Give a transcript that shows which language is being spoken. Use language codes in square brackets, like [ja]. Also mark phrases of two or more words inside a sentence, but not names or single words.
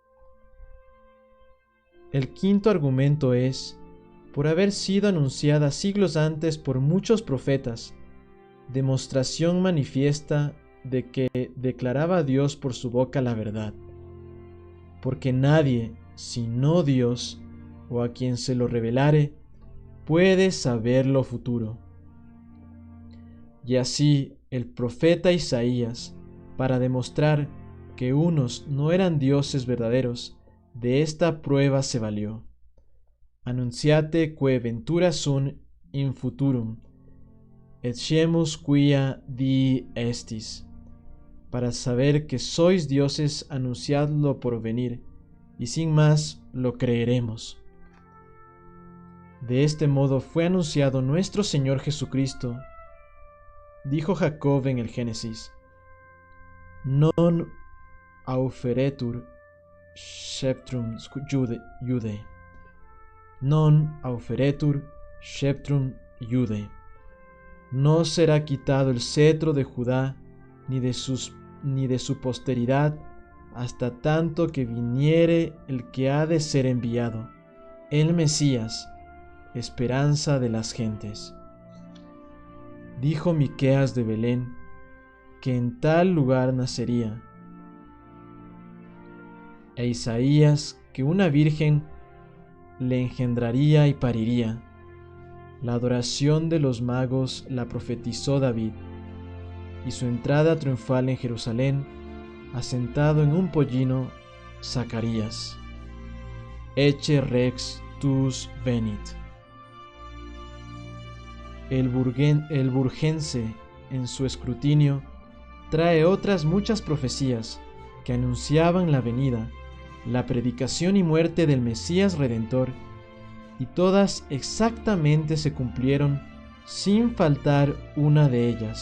[es] El quinto argumento es, por haber sido anunciada siglos antes por muchos profetas, demostración manifiesta de que declaraba Dios por su boca la verdad, porque nadie, sino Dios, o a quien se lo revelare, puede saber lo futuro. Y así el profeta Isaías, para demostrar que unos no eran dioses verdaderos, de esta prueba se valió. [la] Annunciate quae ventura sunt in futurum, et scemus quia dii estis. [es] Para saber que sois dioses, anunciadlo por venir, y sin más lo creeremos. De este modo fue anunciado nuestro Señor Jesucristo. Dijo Jacob en el Génesis: [la] Non auferetur sceptrum Judae. Non auferetur sceptrum Judae. [es] No será quitado el cetro de Judá ni de su posteridad hasta tanto que viniere el que ha de ser enviado, el Mesías, esperanza de las gentes. Dijo Miqueas de Belén que en tal lugar nacería, e Isaías que una virgen le engendraría y pariría. La adoración de los magos la profetizó David, y su entrada triunfal en Jerusalén, asentado en un pollino, Zacarías. [la] Ecce rex tuus venit. [es] El burgense, en su escrutinio, trae otras muchas profecías que anunciaban la venida, la predicación y muerte del Mesías Redentor, y todas exactamente se cumplieron sin faltar una de ellas.